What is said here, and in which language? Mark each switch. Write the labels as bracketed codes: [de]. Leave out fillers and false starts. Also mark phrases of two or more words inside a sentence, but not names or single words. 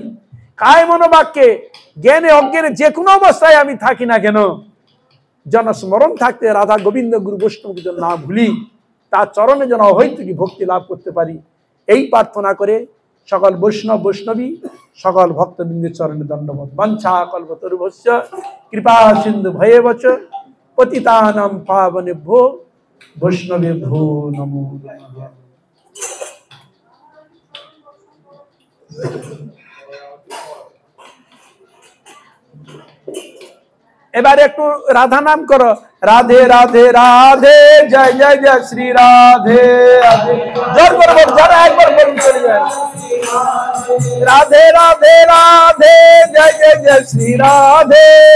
[bn] কায় মনোবাক্যে, জ্ঞানে অজ্ঞানে, যে কোনো অবস্থায় আমি থাকি না কেন, যেন স্মরণ থাকতে রাধা গোবিন্দ গুরু বৈষ্ণবকে যেন না ভুলি, তার চরণে যেন অহৈতুকী ভক্তি লাভ করতে পারি, এই প্রার্থনা করে সকল বৈষ্ণব বৈষ্ণবী, সকল ভক্তবৃন্দের চরণে দণ্ডবত। [sa] বাঞ্ছা কল্পতরুভ্যশ্চ কৃপা সিন্ধু ভয়েবচ পতিতানাং পাবনেভ্যো বৈষ্ণবেভ্যো নমো নমঃ। [bn] এবারে একটু রাধা নাম করো। রাধে রাধে রাধে, জয় জয় জয় শ্রী রাধে রাধে। জোর করে বল, যারা একবার বলুন চলে যায়। রাধে রাধে রাধে, জয় জয় জয় শ্রী রাধে।